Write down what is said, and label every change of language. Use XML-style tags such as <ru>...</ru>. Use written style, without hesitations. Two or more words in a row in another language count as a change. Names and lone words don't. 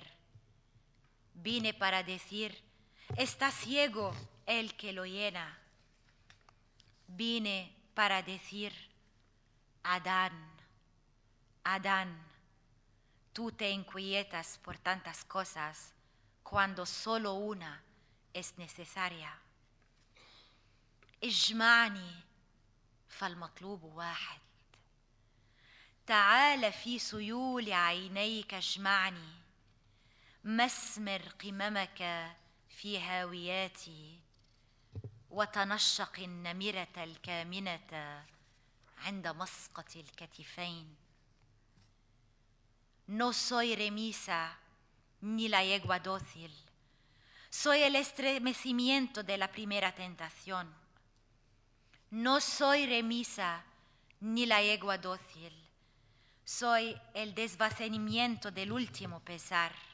<es>Vine para decir, está ciego el que lo llena. Vine para decir, Adán, Adán, tú te inquietas por tantas cosas cuando solo una es necesaria.</es> <ar>اجمعني فالمطلوب واحد. تعال في سيول عينيك اجمعني، مسمر قممك في هاوياتي، وتنشق النمرة الكامنة عند مسقط الكتفين.</ar> <es>No soy remisa ni la yegua dócil, soy el estremecimiento de la primera tentación. No soy remisa ni la yegua dócil, soy el desvanecimiento del último pesar.</es>